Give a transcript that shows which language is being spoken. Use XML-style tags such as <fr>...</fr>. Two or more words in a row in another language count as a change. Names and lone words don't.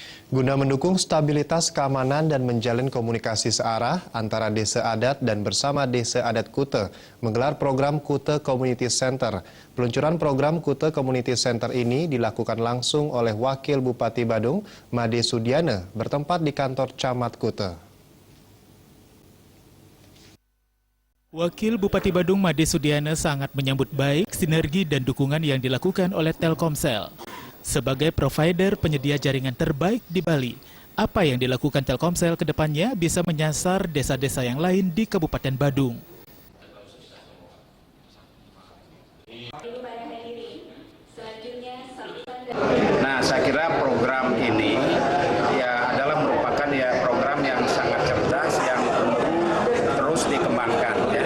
<id>Guna mendukung stabilitas keamanan dan menjalin komunikasi searah antara Desa Adat dan bersama Desa Adat Kute menggelar program Kute Community Center. Peluncuran program Kute Community Center ini dilakukan langsung oleh Wakil Bupati Badung, Made Sudiana, bertempat di kantor Camat Kute. Wakil Bupati Badung Made Sudiana sangat menyambut baik sinergi dan dukungan yang dilakukan oleh Telkomsel. Sebagai provider penyedia jaringan terbaik di Bali, apa yang dilakukan Telkomsel ke depannya bisa menyasar desa-desa yang lain di Kabupaten Badung. Nah, saya kira program ini ya adalah merupakan program yang sangat cerdas yang terus dikembangkan ya.</id>